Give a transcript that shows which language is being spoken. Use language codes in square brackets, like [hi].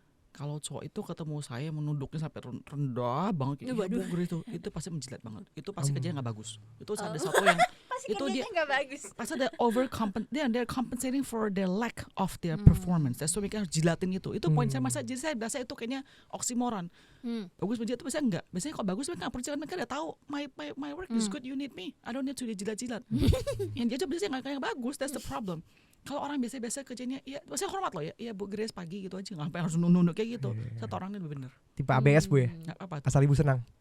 [id] Kalau cowok itu ketemu saya menunduknya sampai rendah banget, kayak, Waduh. itu pasti menjilat banget. Itu pasti kerjanya nggak bagus. Itu ada satu yang Pasti itu kerjanya nggak bagus. pasti ada [en] they're compensating for their lack of their performance. That's why [id] mereka harus jilatin itu. Itu poin saya, masa jadi saya berasa itu kayaknya oksimoron. Bagus menjilat tapi saya enggak. Biasanya kalau bagus mereka nggak percaya, mereka udah tahu [en] my work is good, you need me. I don't need to jilat-jilat. [id] Yang dia coba biasanya nggak kayak bagus, [en] that's the problem. [id] Kalau orang biasa-biasa kerjanya, ya saya hormat loh ya, ya Bu Grace pagi gitu aja, ngapain harus nunduk kayak gitu. Saya tahu orangnya lebih bener. Tipe ABS Bu ya. Nggak apa-apa. Asal ibu senang.